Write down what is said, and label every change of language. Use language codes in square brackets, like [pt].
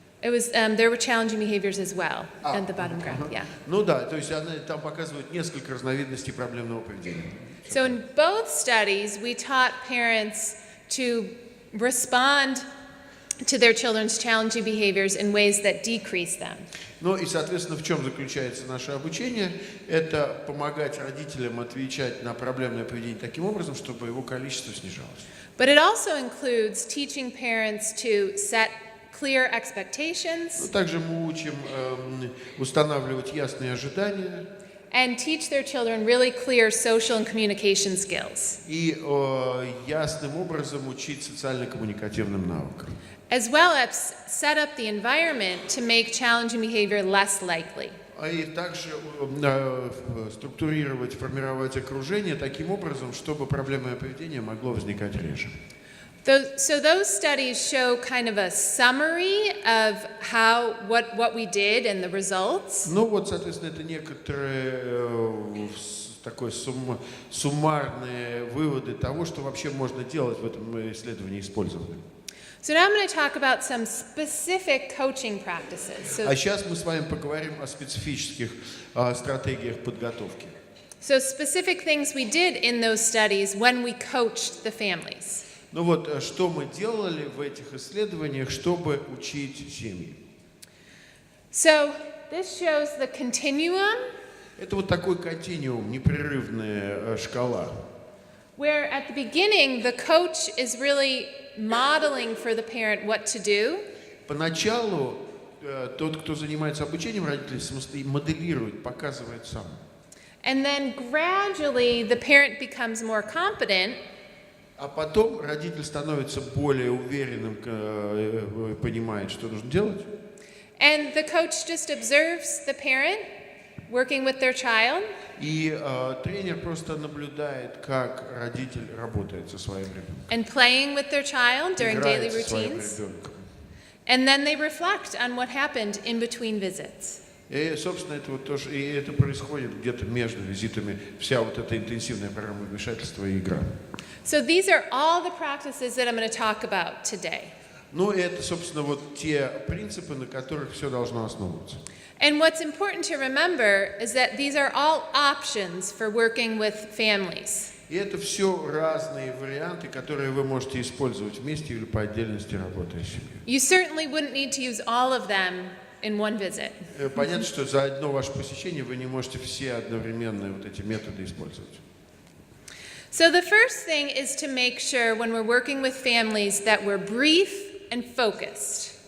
[en] It was, there were challenging behaviors as well at the bottom graph, yeah. [ru] Ну да, то есть она там показывает несколько разновидностей проблемного поведения. [en] So in both studies, we taught parents to respond to their children's challenging behaviors in ways that decrease them. [ru] Ну и, соответственно, в чем заключается наше обучение? Это помогать родителям отвечать на проблемное поведение таким образом, чтобы его количество снижалось. [en] But it also includes teaching parents to set clear expectations. [ru] Также мы учим устанавливать ясные ожидания. [en] And teach their children really clear social and communication skills. [ru] И ясным образом учить социально-коммуникативным навыкам. [en] As well as set up the environment to make challenging behavior less likely. [ru] И также структурировать, формировать окружение таким образом, чтобы проблемное поведение могло возникать реже. [en] So those studies show kind of a summary of what we did and the results. [ru] Ну вот, соответственно, это некоторые такой суммарные выводы того, что вообще можно делать в этом исследовании, использования. [en] So now I'm going to talk about some specific coaching practices. [ru] А сейчас мы с вами поговорим о специфических стратегиях подготовки. [en] So specific things we did in those studies when we coached the families. [ru] Ну вот, что мы делали в этих исследованиях, чтобы учить семьи? [en] So this shows the continuum. [ru] Это вот такой континуум, непрерывная шкала. [en] Where at the beginning the coach is really modeling for the parent what to do. [ru] Поначалу тот, кто занимается обучением родителей, моделирует, показывает сам. [en] And then gradually the parent becomes more competent. [ru] А потом родитель становится более уверенным, понимает, что нужно делать. [en] And the coach just observes the parent working with their child. [ru] И тренер просто наблюдает, как родитель работает со своим ребенком. [en] And playing with their child during daily routines. And then they reflect on what happened in between visits. [ru] И, собственно, это вот тоже, и это происходит где-то между визитами, вся вот эта интенсивная программа вмешательства и игра. [en] So these are all the practices that I'm going to talk about today. [ru] Ну, это, собственно, вот те принципы, на которых все должно основываться. [en] And what's important to remember is that these are all options for working with families. [ru] И это все разные варианты, которые вы можете использовать вместе или по отдельности, работая с семьей. [en] You certainly wouldn't need to use all of them in one visit. [ru] Понятно, что за одно ваше посещение вы не можете все одновременно вот эти методы использовать. [en] So the first thing is to make sure when we're working with families that we're brief and focused.